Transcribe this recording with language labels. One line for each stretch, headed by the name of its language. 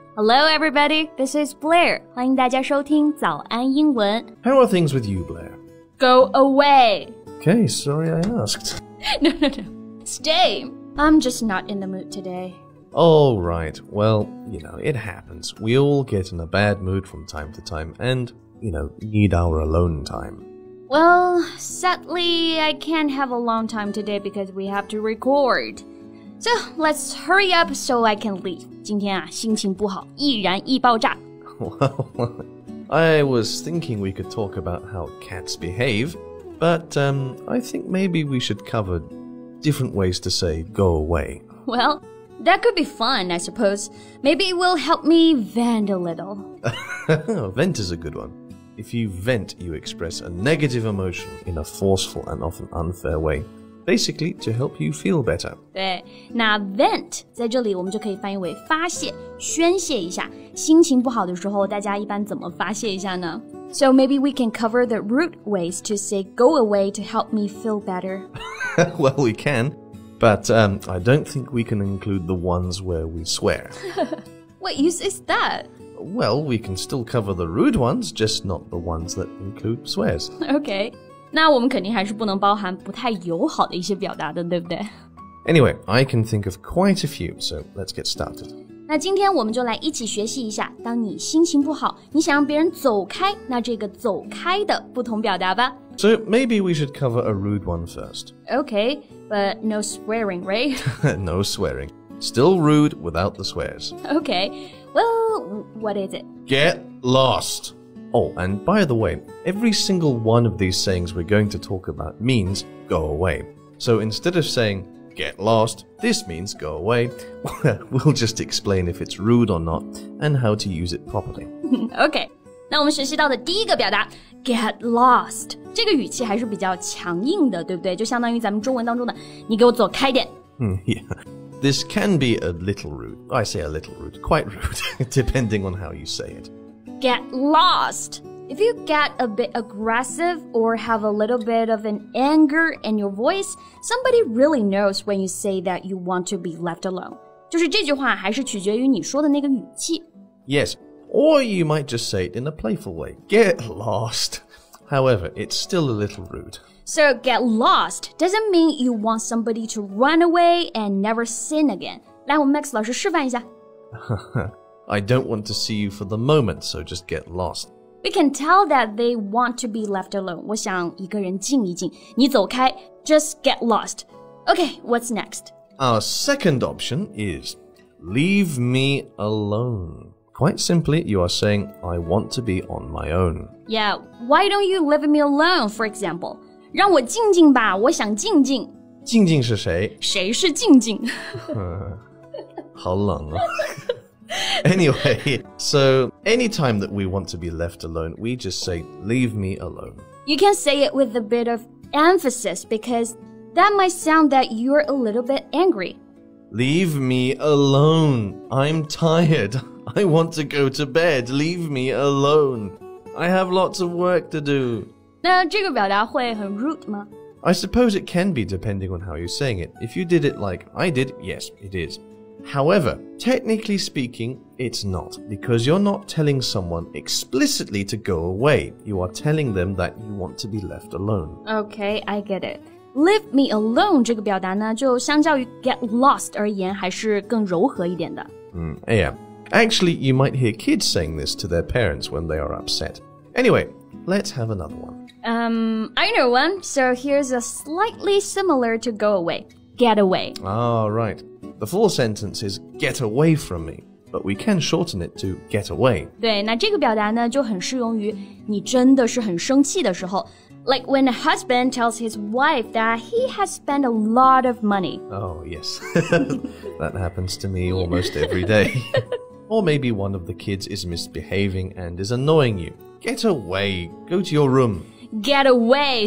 English: Hello everybody, this is Blair.
Chinese: 欢迎大家收听早安英文。
English: How are things with you, Blair? Go away. Okay, sorry I asked. No. Stay. I'm just not in the mood today. Oh, right. Well, it happens. We all get in a bad mood from time to time and, need our alone time. Well, sadly, I can't have a long time today because we have to record. So, let's hurry up so I can leave.
Chinese: 今天啊，心情不好，易燃易爆炸。
English: Well, I was thinking we could talk about how cats behave, but I think maybe we should cover different ways to say go away. Well, that could be fun, I suppose. Maybe it will help me vent a little. Vent is a good one. If you vent, you express a negative emotion in a forceful and often unfair way. Basically, to help you feel better.
Chinese: 对，那 vent 在这里我们就可以翻译为发泄、宣泄一下。心情不好的时候，大家一般怎么发泄一下呢？
English: So maybe we can cover the root ways to say go away to help me feel better. Well, we can, but I don't think we can include the ones where we swear. What use is that? Well, we can still cover the rude ones, just not the ones that include swears. Okay.
Chinese: 那我们肯定还是不能包含不太友好的一些表达的，对不对？
English: Anyway, I can think of quite a few, so let's get started.
Chinese: 那今天我们就来一起学习一下，当你心情不好，你想让别人走开，那这个走开的不同表达吧。
English: So maybe we should cover a rude one first. Okay, but no swearing, right? No swearing. Still rude without the swears. Okay, well, what is it? Get lost. Oh, and by the way, every single one of these sayings we're going to talk about means go away. So instead of saying get lost, this means go away. We'll just explain if it's rude or not and how to use it properly.
Chinese: Okay, 那我们学习到的第一个表达 get lost 这个语气还是比较强硬的，对不对？就相当于咱们中文当中的你给我走开点。
English: Yeah. This can be a little rude. I say a little rude, quite rude, depending on how you say it. Get lost. If you get a bit aggressive or have a little bit of an anger in your voice, somebody really knows when you say that you want to be left alone.
Chinese: 就是这句话还是取决于你说的那个语气。
English: Yes, or you might just say it in a playful way. Get lost. However, it's still a little rude. So get lost doesn't mean you want somebody to run away and never sin again.
Chinese: 来，我们 Max 老师示范一下。
English: I don't want to see you for the moment, so just get lost. We can tell that they want to be left alone.
Chinese: 我想一个人静一静，你走开
English: just get lost. Okay, what's next? Our second option is leave me alone. Quite simply, you are saying, I want to be on my own. Yeah, why don't you leave me alone, for example?
Chinese: 让我静静吧，我想静静。静静是谁？谁是静静？好冷啊。
English: Anyway, so anytime that we want to be left alone, we just say, leave me alone. You can say it with a bit of emphasis because that might sound that you're a little bit angry. Leave me alone. I'm tired. I want to go to bed. Leave me alone. I have lots of work to do.
Chinese: 那这个表达会很 rude 吗？
English: I suppose it can be depending on how you're saying it. If you did it like I did, yes, it is. However, technically speaking, it's not, because you're not telling someone explicitly to go away. You are telling them that you want to be left alone. Okay, I get it.
Chinese: Leave me alone 这个表达呢，就相较于 get lost 而言，还是更柔和一点的。
English: Yeah. Actually, you might hear kids saying this to their parents when they are upset. Anyway, let's have another one. I know one. So here's a slightly similar to go away. Get away. Ah, right. The full sentence is get away from me, but we can shorten it to get away.
Chinese: 对，那这个表达呢，就很适用于你真的是很生气的时候。
English: Like when a husband tells his wife that he has spent a lot of money. Oh, yes. That happens to me almost every day. Or maybe one of the kids is misbehaving and is annoying you. Get away. Go to your room. Get away.